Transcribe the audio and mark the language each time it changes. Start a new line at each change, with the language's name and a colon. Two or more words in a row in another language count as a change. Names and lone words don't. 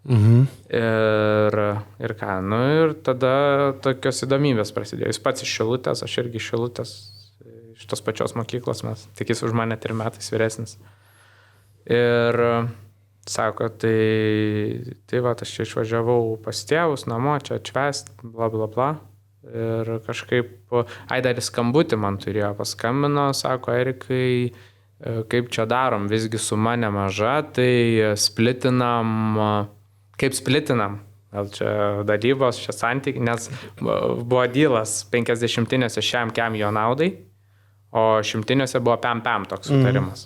Lithuanian: Ir ką, nu ir tada tokios įdomybės prasidėjo. Jis pats iš Šilutės, aš irgi iš Šilutės, iš tos pačios mokyklos, mes tik jis už mane 3 metais vyresnis. Ir sako, tai va, aš čia išvažiavau pas tėvus, namo, čia atšvest, bla bla bla. Ir kažkaip, dar skambutį man turėjo, paskambino, sako, Erikai, kaip čia darom, visgi suma nemaža, tai splitinam, kaip splitinam, gal čia dalybos, čia santykiai, nes buvo dylas 50-inėse šiam kem jo naudai, o 100-inėse buvo pem toks sutarimas.